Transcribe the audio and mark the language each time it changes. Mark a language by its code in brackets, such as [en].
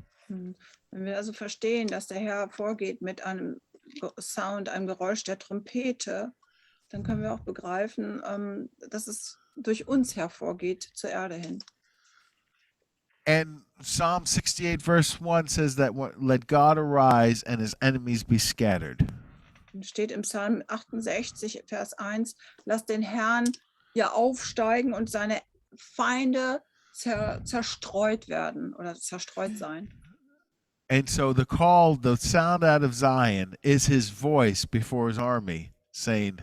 [de] Wenn wir also verstehen, dass der Herr vorgeht mit einem Sound, einem Geräusch der Trompete, dann können wir auch begreifen, dass es durch uns hervorgeht zur Erde hin. [en] And Psalm 68 verse 1 says that let God arise and his enemies be scattered. [de] Steht im Psalm 68 Vers 1, lass den Herrn aufsteigen und seine Feinde zerstreut werden oder zerstreut sein. [en] And so the call, the sound out of Zion is his voice before his army saying,